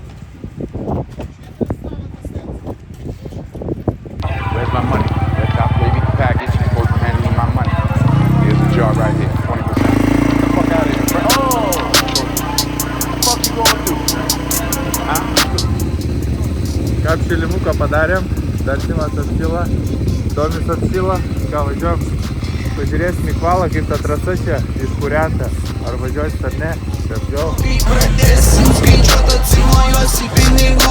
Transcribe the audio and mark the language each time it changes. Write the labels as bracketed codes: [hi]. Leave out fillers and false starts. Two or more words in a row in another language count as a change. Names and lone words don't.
[en] Where's my money? Let's stop leaving the package before you hand me my money. Here's the jar right here, 20%. Get the fuck out of here, bro. Oh! What the fuck you gonna do? Huh? [lt] Ką apšilimuką padarėm, dar Simas atšila, Tomis atšila, ką važiuom. Pažiūrėsim į kvalą, kaip ta trasa čia iškūrenta. Ar važiuosit ar ne? Taip, Pradėsim skaičiuot atsimajuosi pinigų.